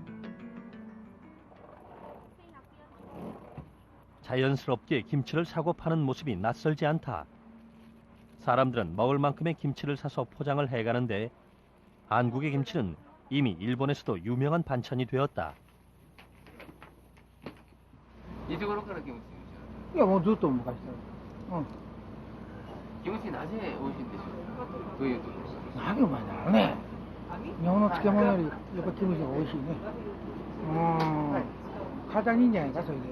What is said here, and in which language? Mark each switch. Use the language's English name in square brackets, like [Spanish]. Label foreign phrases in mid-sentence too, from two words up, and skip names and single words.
[Korean] 자연스럽게 김치를 사고 파는 모습이 낯설지 않다. 사람들은 먹을 만큼의 김치를 사서 포장을 해가는데 한국의 김치는 이미 일본에서도 유명한 반찬이 되었다. [Japanese] いつ頃からキムチ？いやもうずっと昔から。キムチなぜ美味しいんでしょう？どういうところ？何うまいんだろうね。日本の漬物よりやっぱキムチが美味しいね。体にいいんじゃないかそれで。